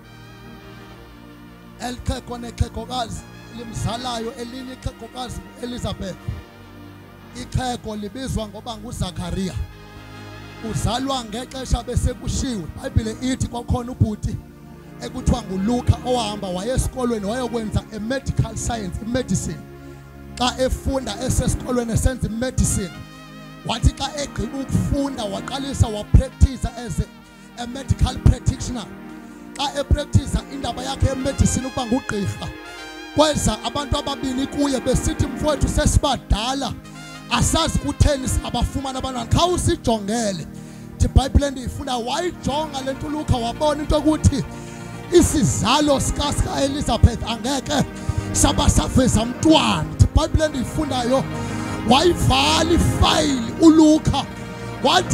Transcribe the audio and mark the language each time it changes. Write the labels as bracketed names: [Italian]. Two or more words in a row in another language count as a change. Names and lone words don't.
[Xhosa] elikhekho nekhekhokazi limzalayo elinye ikhekhokazi Elizabeth ikhekho libizwa ngoba nguZakhariya uzalwa ngexesha besekushiwe iBhayibhile ithi kwakhona ubhuti ekuthiwa nguLuka owahamba wayesikolweni wayokwenza [English] medical science medicine [Xhosa] xa efunda esesikolweni esenza medicine wathi xa egqiba ukufunda waqalisa wapractice [English] as a medical practitioner [Xhosa] xa epractice indaba yakhe yemedicine ukuba ngugqirha kweza abantu ababini kuye besithi mfowethu sesibadala asazi kutheni abafumana abantwana kha usijongele iBhayibhile ndiyifunda wayijonga lento uLuka wabona into ukuthi isizalo sika Elizabeth angeke sabasaveza umntwana iBhayibhile ndiyifundayo wayivala ifayili uLuka wathi